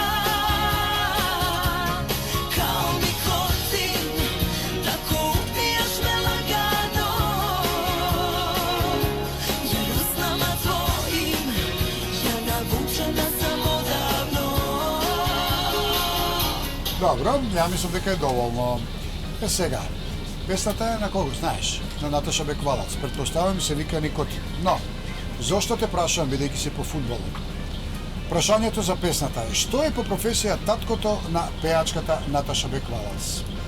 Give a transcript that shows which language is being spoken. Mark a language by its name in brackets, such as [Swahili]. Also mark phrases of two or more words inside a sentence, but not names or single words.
[Serbian] Kao nikotin, tako upijaš me lagano, jer usnama tvojim ja navučena sam odavno. Dobro, ja mislim [Macedonian] дека е доволно. Е сега, песната е на кого знаеш? На Наташа Беквалац. Претпоставам се вика Никотин. Но, зошто те прашувам, бидејќи си по фудбалот? Прашањето за песната е, што е по професија таткото на пеачката Наташа Беквалац?